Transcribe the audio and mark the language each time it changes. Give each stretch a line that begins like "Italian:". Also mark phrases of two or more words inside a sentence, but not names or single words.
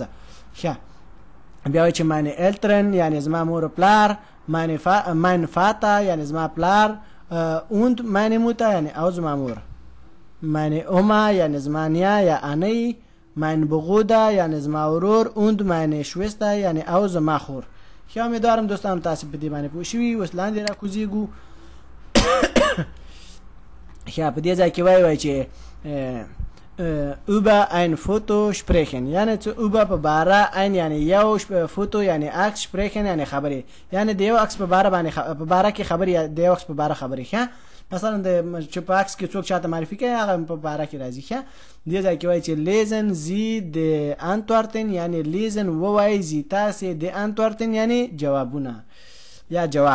Pashto: ښه بیا وایي چې
German: meine Eltern
Pashto: یعنی زما مور و پلار،
German: mein Vater
Pashto: یعنی زما پلار،
German: und meine Mutter
Pashto: یعنی او زما مور،
German: meine Oma
Pashto: یعنی زما نیا یا انی،
German: mein Bruder
Pashto: یعنی زما ورور،
German: und meine Schwester
Pashto: یعنی او زما خور. ښه امیدوارم دوستانو تاسې په دې باندې پوه شوي. اوس لاندې راکوزیږو. ښه په دې ځای کې وایي چې
German: über ein Foto sprechen
Pashto: یعنی څه über په باره ein یعنی یو فوتو یعنی عکس sprechen یعنی خبرې، یعنی د یو عکس په باره باندې په باره کې خبرې یا د یو عکس په باره خبرې. ښه مثلا د چې په عکس کې څوک چاته معرفي کوي هغه په باره کې راځي. ښه دې ځای کې وایي چې
German: Lesen Sie die Antworten
Pashto: یعنی لیزن ووایي زی تاسې
German: die Antworten
Pashto: یعنی جوابونه یا جواب.